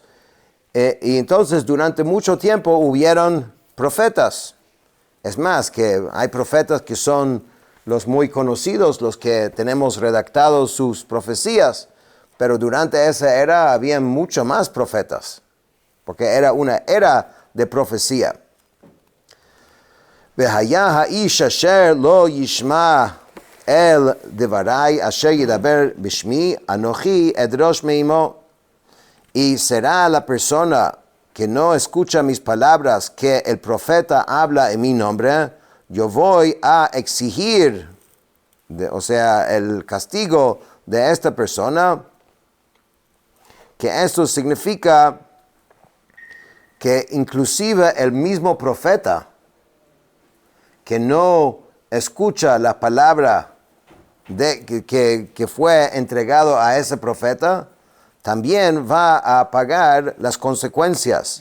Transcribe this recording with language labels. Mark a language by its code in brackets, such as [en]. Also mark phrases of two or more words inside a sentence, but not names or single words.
[es] Y entonces durante mucho tiempo hubieron profetas. Es más, que hay profetas que son los muy conocidos, los que tenemos redactados sus profecías. Pero durante esa era había mucho más profetas, porque era una era de profecía. [he] והיה האיש אשר לא ישמע אל דברי אשר ידבר בשמי, אנוכי אדרוש מעמו. [es] Y será la persona que no escucha mis palabras, que el profeta habla en mi nombre, yo voy a exigir, o sea, el castigo de esta persona, que esto significa que inclusive el mismo profeta que no escucha la palabra que fue entregado a ese profeta, también va a pagar las consecuencias.